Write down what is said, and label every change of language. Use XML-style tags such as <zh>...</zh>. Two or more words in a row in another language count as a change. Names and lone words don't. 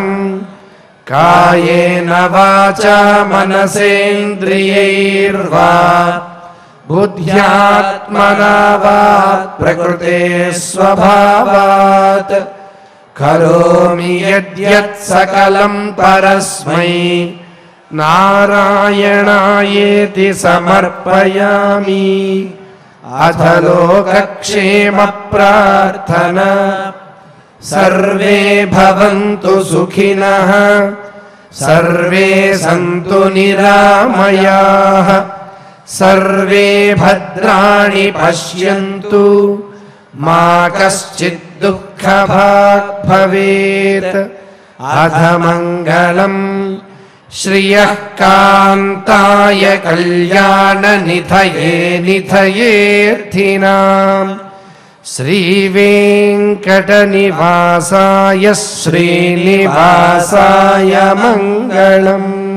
<sa>కాయేన వాచా మనసేంద్రియైర్వా బుద్ధ్యాత్మనా వా ప్రకృతే స్వభావాత్ కరోమి యద్యత్ సకలం పరస్మై నారాయణాయేతి సమర్పయామి. అథ లోకక్షేమ ప్రార్థనా. సర్వే భవంతు సుఖినః సర్వే సంతు నిరామయాః सर्वे भद्राणि पश्यन्तु मा कश्चित् दुःखभाग् भवेत्। अथ मङ्गलम् श्रियः कान्ताय कल्याणनिधये निधयेऽर्थिनाम् श्रीवेङ्कटनिवासाय श्रीनिवासाय मङ्गलम्।</sa>